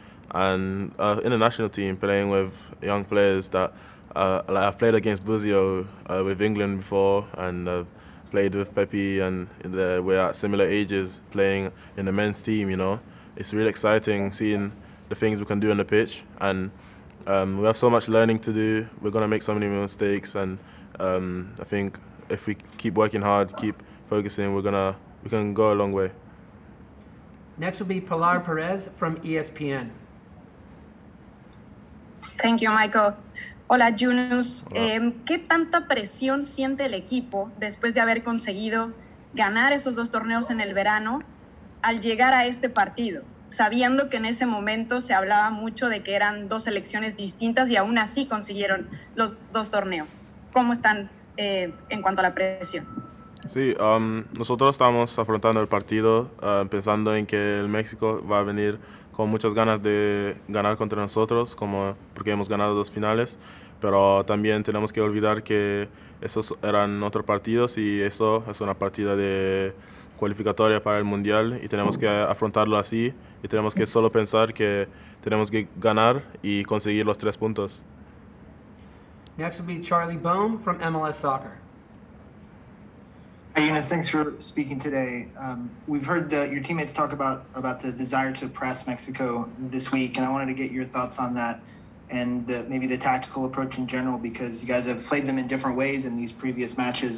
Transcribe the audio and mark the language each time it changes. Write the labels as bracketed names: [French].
[English] And in the national team, playing with young players that, I've played against Buzio with England before, and I've played with Pepe, and we're at similar ages playing in the men's team, It's really exciting seeing the things we can do on the pitch, and we have so much learning to do. We're going to make so many mistakes, and I think if we keep working hard, keep focusing, we can go a long way. Next will be Pilar Perez from ESPN. Thank you, Michael. [Spanish] Hola, Yunus. ¿Qué tanta presión siente el equipo después de haber conseguido ganar esos 2 torneos en el verano al llegar a este partido, sabiendo que en ese momento se hablaba mucho de que eran 2 selecciones distintas y aún así consiguieron los 2 torneos? ¿Cómo están en cuanto a la presión? Sí, nosotros estamos afrontando el partido pensando en que el México va a venir con muchas ganas de ganar contra nosotros, porque hemos ganado 2 finales, pero también tenemos que olvidar que esos eran otros partidos y eso es una partida de cualificatoria para el Mundial y tenemos que afrontarlo así y tenemos que solo pensar que tenemos que ganar y conseguir los 3 puntos. [English] Next will be Charlie Bohm from MLS Soccer. Hey, Yunus, thanks for speaking today. We've heard your teammates talk about the desire to press Mexico this week, and I wanted to get your thoughts on that and maybe the tactical approach in general, because you guys have played them in different ways in these previous matches.